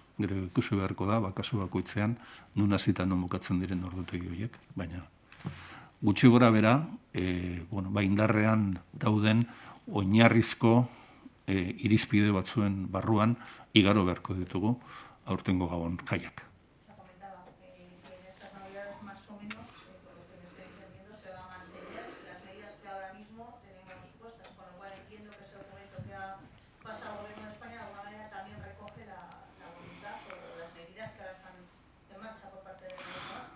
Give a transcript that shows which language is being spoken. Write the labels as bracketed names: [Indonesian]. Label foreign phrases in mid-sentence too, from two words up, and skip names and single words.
[Basque] Gero ikusi beharko da, kasu bakoitzean, nun hasita non bukatzen diren ordutegi horiek, baina gutxi gora bera, indarrean dauden oinarrizko irizpide batzuen barruan igaro beharko ditugu aurtengo Gabon jaiak. [Spanish] Comentaba que en estas navidades más o menos, por lo que me estoy entendiendo, se van a mantener las medidas que ahora mismo tenemos puestas, con lo cual entiendo que ese documento que ha pasado al Gobierno de España de alguna manera también recoge la voluntad o las medidas que ahora están en marcha por parte del Gobierno.